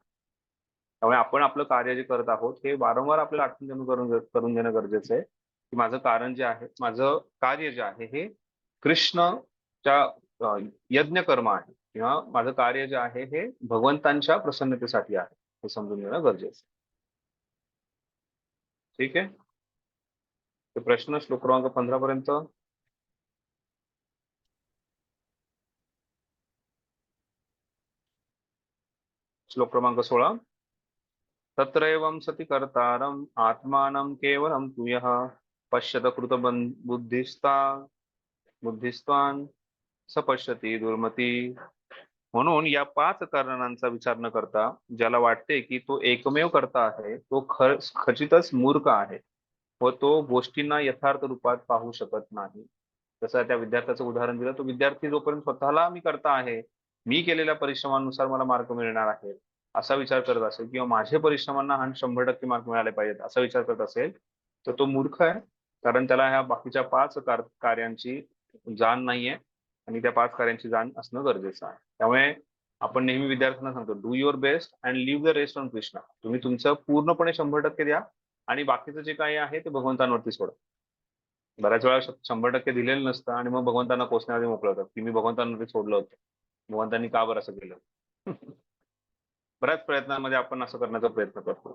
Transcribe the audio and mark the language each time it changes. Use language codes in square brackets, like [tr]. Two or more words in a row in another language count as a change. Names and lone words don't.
[mr] त्यामुळे आपण आपलं कार्य जे करत आहोत हे वारंवार आपल्याला आठवण करून घेणं गरजेचं आहे की माझं कारण जे आहे, माझं कार्य जे आहे हे कृष्णच्या यज्ञ कर्म आहे किंवा माझं कार्य जे आहे हे भगवंतांच्या प्रसन्नतेसाठी आहे हे समजून घेणं गरजेचं आहे. ठीक आहे. तर प्रश्न श्लोक क्रमांक 15 पर्यंत. श्लोक क्रमांक 16. [sa] तत्रैवं सति कर्तारम् आत्मानं केवलं तु यः पश्यत कृत बुद्धिस्त्वान् स पश्यति दुर्मती. [mr] म्हणून या 5 कारणांचा विचार न करता ज्याला वाटते की तो एकमेव कर्ता आहे तो खचितच मूर्ख आहे व तो गोष्टींना यथार्थ रूपात पाहू शकत नाही. जसं त्या विद्यार्थ्याचं उदाहरण दिलं, तो विद्यार्थी जोपर्यंत स्वतःला मी करता आहे, मी केलेल्या परिश्रमानुसार मला मार्क मिळणार आहे असा विचार करत असेल किंवा माझे परिश्रमांना 100% मार्क मिळाले पाहिजेत असा विचार करत असेल तर तो मूर्ख आहे. कारण त्याला ह्या बाकीच्या 5 कार्यांची जाण नाहीये आणि त्या 5 कार्यांची जाण असणं गरजेचं आहे. त्यामुळे आपण नेहमी विद्यार्थ्यांना सांगतो, [en] Do your best and leave the rest on Krishna. [mr] तुम्ही तुमचं पूर्णपणे 100% द्या आणि बाकीचं जे काही आहे ते भगवंतांवरती सोडा. बऱ्याच वेळा 100% दिलेलं नसतं आणि मग भगवंतांना कोसण्यामध्ये मोकळं होतं की मी भगवंतांवरती सोडलं होतं, भगवंतांनी का बरं असं केलं. बऱ्याच प्रयत्नांमध्ये आपण असं करण्याचा प्रयत्न करतो.